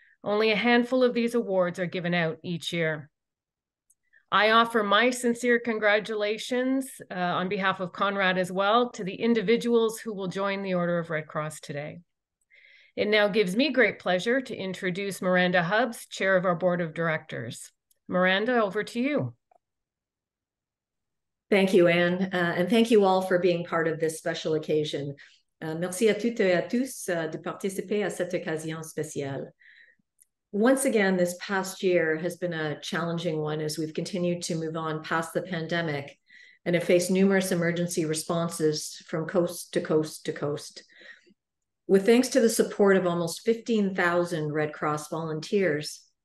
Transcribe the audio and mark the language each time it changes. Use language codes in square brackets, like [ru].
[en] Only a handful of these awards are given out each year. I offer my sincere congratulations on behalf of Conrad as well to the individuals who will join the Order of Red Cross today. It now gives me great pleasure to introduce Miranda Hobbs, Chair of our Board of Directors. Miranda, over to you. Thank you, Anne, and thank you all for being part of this special occasion. [fr] Merci à toutes et à tous de participer à cette occasion spéciale. [en] Once again, this past year has been a challenging one as we've continued to move on past the pandemic and have faced numerous emergency responses from coast to coast to coast. With thanks to the support of almost 15,000 Red Cross volunteers,